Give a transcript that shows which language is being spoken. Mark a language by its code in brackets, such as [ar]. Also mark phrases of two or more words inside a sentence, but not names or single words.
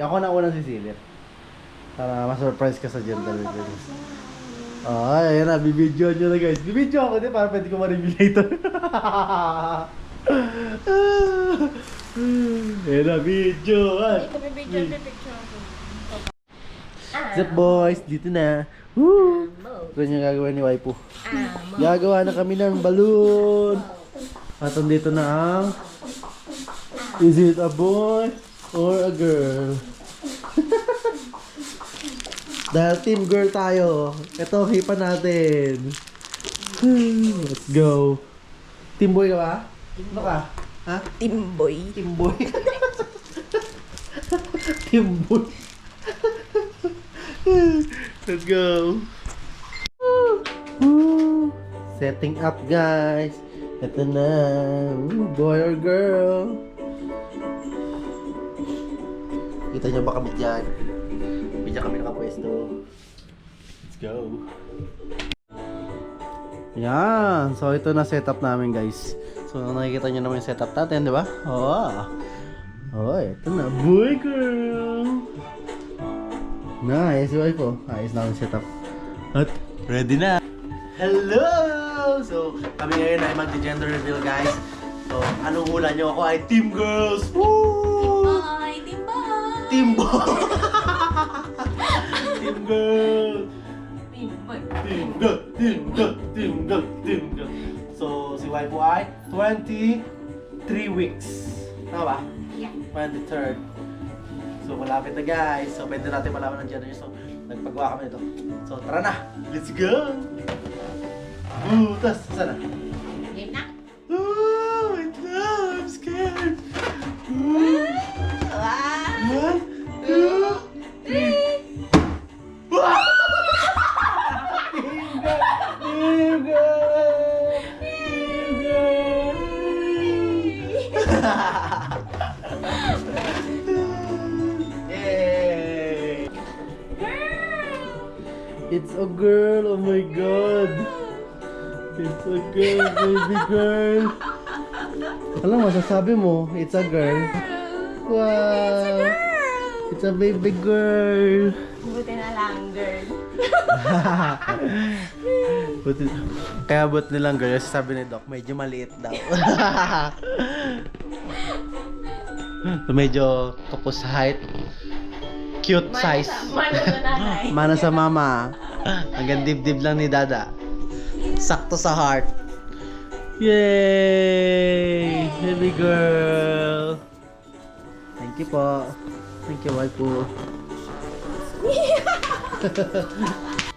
[tl] Ako na unang sisilip. Para ma-surprise ka sa [en] gender reveal. [tl] Oh, ayan na, bibidyo nyo na, guys. Bibidyo ako din para pwede ko ma-reveal later. Ayan na, video. Ito may picture ako. [en] What's up, boys? [tl] Dito na. Woo! Ito yung gagawa ni Waifu. Gagawa na kami ng balloon. At dito na ang... [en] Is it a boy or a girl? [tl] Dahil [en] team girl [tl] tayo. Ito, hipan natin. [en] Let's go. Team boy [tl] ka ba? Ano ka? Ha? [en] Timboy. Team boy. Team boy. Let's go. Woo! Setting up, guys. [tl] Ito na. Woo, [en] boy or girl? [tl] Kita nyo ba kami dyan? Bidya kami nakapwesto. [en] Let's go. [tl] Yan. So, ito na setup namin, guys. So, nakikita nyo naman yung setup natin, di ba? Oh, ito na. [en] Boy, girl. Nice, wife [tl] po. Ayos na ang setup. At ready na. [en] Hello! [tl] So, kami ngayon ay mag- [en] gender reveal, [tl] guys. So, anong hula nyo? Ako ay [en] Team Girls! [tl] Woo! Ay, [en] Timboy. Team Boy! Team Girls! Timboy. Team Girl! [tl] So, si wife po ay 23 weeks. Tama ba? [en] Yeah. [tl] 23rd. So, malapit na, guys. So, pwede natin malaman ng gender. So, nagpagawa kami nito. So, tara na! [en] Let's go! [tl] Tas, saan na? Game na. [en] Oh, wait [tl] lang! [en] I'm scared! Wow. 1, 2, 3. Wow! Team girl! Yay! It's a girl! Oh my god! It's a girl, baby girl! [tl] Alam mo, sasabi mo, [en] it's a girl. Wow! It's a baby girl! [tl] Buti na lang, girl. Kaya but nilang girl, sabi ni Doc, medyo maliit daw. So, medyo kapos sa height. [en] Cute size. [tl] Mana sa nanay. Mana sa mama. Hanggang dibdib lang ni Dada. Sakto sa heart. Yay! [en] Baby girl! Thank you po. Thank you, wife po.